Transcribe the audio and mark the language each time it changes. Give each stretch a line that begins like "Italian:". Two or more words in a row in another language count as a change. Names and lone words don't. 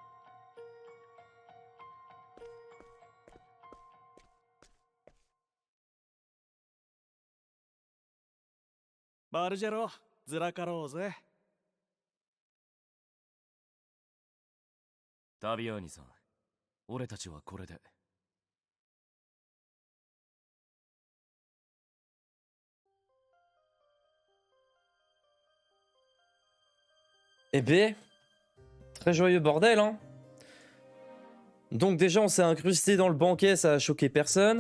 Japanese: バルジェロ、ずらかろうぜ。タビアーニさん、俺たちはこれで。
French: Eh ben, très joyeux bordel, hein. Donc déjà, on s'est incrusté dans le banquet, ça a choqué personne.